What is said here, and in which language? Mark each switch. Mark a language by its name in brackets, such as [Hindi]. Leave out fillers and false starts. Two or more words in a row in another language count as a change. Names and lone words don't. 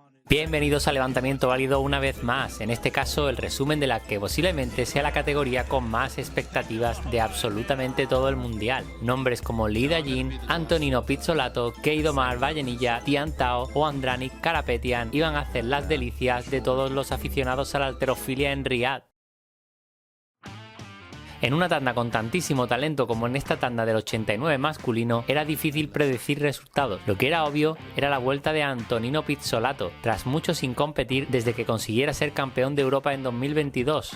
[Spanish] Bienvenidos a Levantamiento Válido una vez más, en este caso el resumen de la que posiblemente sea la categoría con más expectativas de absolutamente todo el mundial. Nombres como Lee Da-Jin, Antonino Pizzolato, Keidomar Vallenilla, Tian Tao o Andranik Karapetian iban a hacer las delicias de todos los aficionados a la halterofilia en Riad. En una tanda con tantísimo talento como en esta tanda del 89 masculino, era difícil predecir resultados. Lo que era obvio era la vuelta de Antonino Pizzolato, tras mucho sin competir desde que consiguiera ser campeón de Europa en 2022.